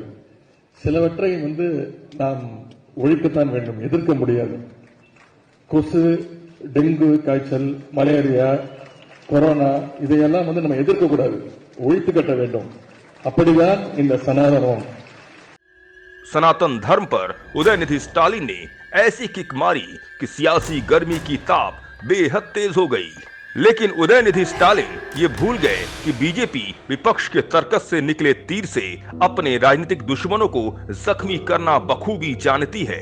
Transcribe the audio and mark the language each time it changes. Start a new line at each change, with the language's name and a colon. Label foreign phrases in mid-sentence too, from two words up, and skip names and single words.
Tamil: சிலவற்றை நாம் ஒழிக்கத்தான் வேண்டும், எதிர்க்க முடியாது. கொசு, டெங்கு காய்ச்சல், மலேரியா, கொரோனா இதையெல்லாம் நம்ம எதிர்க்க கூடாது, ஒழித்து கட்ட வேண்டும். அப்படிதான் இந்த சனாதனம்.
Hindi: सनातन धर्म पर उदयनिधि स्टालिन ने ऐसी किक मारी कि सियासी गर्मी की ताप बेहद तेज हो गई। लेकिन उदयनिधि स्टालिन ये भूल गए कि बीजेपी विपक्ष के तर्कस से निकले तीर से अपने राजनीतिक दुश्मनों को जख्मी करना बखूबी जानती है।